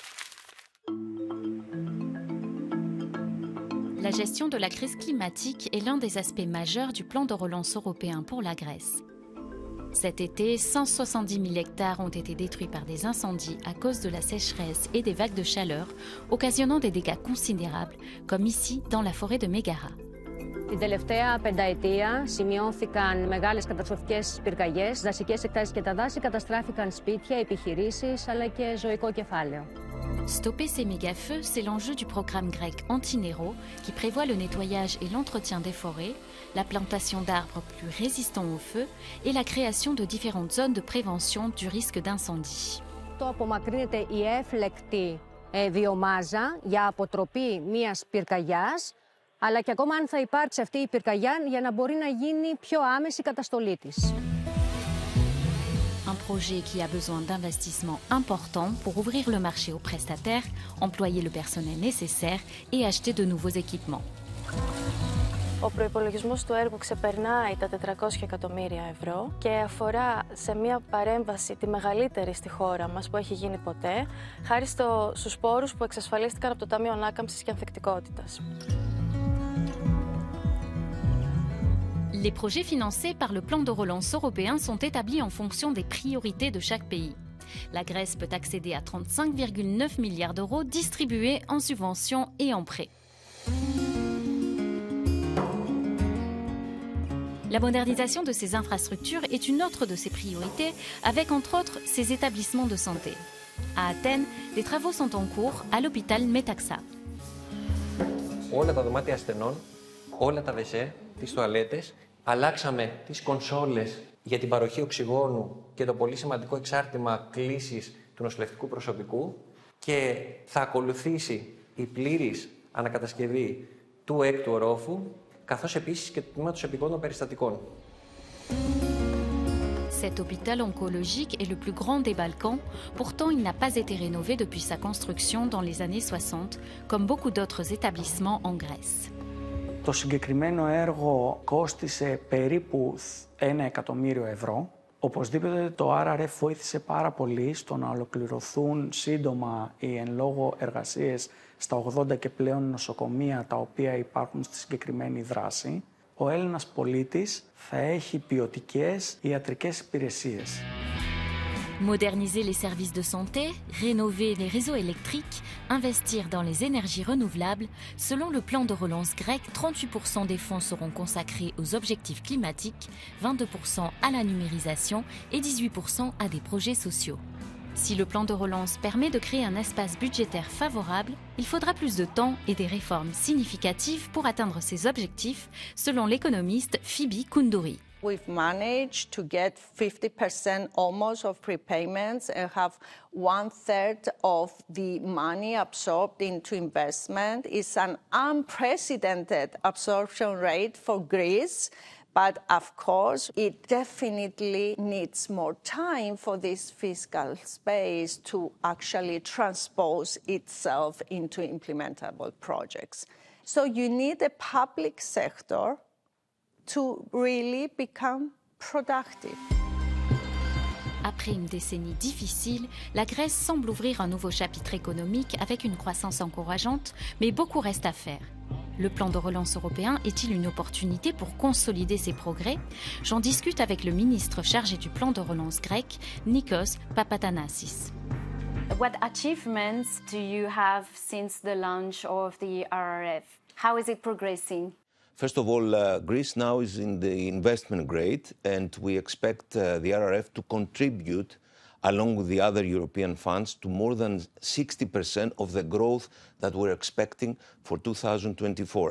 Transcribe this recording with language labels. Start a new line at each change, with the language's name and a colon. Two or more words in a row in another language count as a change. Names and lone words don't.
French: La gestion de la crise climatique est l'un des aspects majeurs du plan de relance européen pour la Grèce. Cet été, 170 000 hectares ont été détruits par des incendies à cause de la sécheresse et des vagues de chaleur, occasionnant des dégâts considérables, comme ici dans la forêt de Mégara.
Greek: Την τελευταία πενταετία σημειώθηκαν μεγάλες καταστροφικές πυρκαγιές, δασικές εκτάσεις και τα δάση καταστράφηκαν σπίτια, επιχειρήσεις αλλά και ζωικό κεφάλαιο.
French: Stopper ces méga-feux, c'est l'enjeu du programme grec Antinero qui prévoit le nettoyage et l'entretien des forêts, la plantation d'arbres plus résistants au feu et la création de différentes zones de prévention du risque d'incendie.
Greek: Το απομακρύνεται η έφλεκτη βιομάζα για αποτροπή μιας πυρκαγιάς, αλλά και ακόμα αν θα υπάρξει αυτή η πυρκαγιά για να μπορεί να γίνει πιο άμεση καταστολή της.
French: Un projet qui a besoin d'investissements importants pour ouvrir le marché aux prestataires, employer le personnel nécessaire et acheter de nouveaux équipements.
Greek: Ο προϋπολογισμός του έργου ξεπερνάει τα 400 εκατομμύρια ευρώ και αφορά σε μια παρέμβαση τη μεγαλύτερη στη χώρα μας που έχει γίνει ποτέ, χάρη στους πόρους που εξασφαλίστηκαν από το Ταμείο Ανάκαμψης και Ανθεκτικότητας.
French: Les projets financés par le plan de relance européen sont établis en fonction des priorités de chaque pays. La Grèce peut accéder à 35,9 milliards d'euros distribués en subventions et en prêts. La modernisation de ces infrastructures est une autre de ses priorités, avec entre autres ses établissements de santé. À Athènes, des travaux sont en cours à l'hôpital Metaxa.
Greek: Όλα τα δωμάτια ασθενών, όλα τα WC, τις τουαλέτες, αλλάξαμε τις κονσόλες για την παροχή οξυγόνου και το πολύ σημαντικό εξάρτημα κλήσης του νοσηλευτικού προσωπικού και θα ακολουθήσει η πλήρης ανακατασκευή του έκτου ορόφου, καθώς επίσης και του τμήματος επιγόντων περιστατικών.
French: Cet hôpital oncologique est le plus grand des Balkans, pourtant il n'a pas été rénové depuis sa construction dans les années 60, comme beaucoup d'autres établissements en Grèce.
Greek: Το συγκεκριμένο έργο κόστισε περίπου 1 εκατομμύριο ευρώ. Οπωσδήποτε το RRF βοήθησε πάρα πολύ στο να ολοκληρωθούν σύντομα οι εν λόγω εργασίες στα 80 και πλέον νοσοκομεία τα οποία υπάρχουν στη συγκεκριμένη δράση. Ο Έλληνας πολίτης θα έχει ποιοτικές ιατρικές υπηρεσίες.
French: Moderniser les services de santé, rénover les réseaux électriques, investir dans les énergies renouvelables, selon le plan de relance grec, 38% des fonds seront consacrés aux objectifs climatiques, 22% à la numérisation et 18% à des projets sociaux. Si le plan de relance permet de créer un espace budgétaire favorable, il faudra plus de temps et des réformes significatives pour atteindre ces objectifs, selon l'économiste Phoebe Koundouri.
English: We've managed to get 50% almost of prepayments and have 1/3 of the money absorbed into investment. It's an unprecedented absorption rate for Greece. But of course, it definitely needs more time for this fiscal space to actually transpose itself into implementable projects. So you need a public sector to really become productive.
French: Après une décennie difficile, la Grèce semble ouvrir un nouveau chapitre économique avec une croissance encourageante, mais beaucoup reste à faire. Le plan de relance européen est-il une opportunité pour consolider ces progrès? J'en discute avec le ministre chargé du plan de relance grec, Nikos Papatanassis.
English: What achievements do you have since the launch of the RRF? How is it progressing? First of all, Greece now is in the investment grade, and we expect the RRF to contribute, along with the other European funds, to more than 60% of the growth that we're expecting for 2024.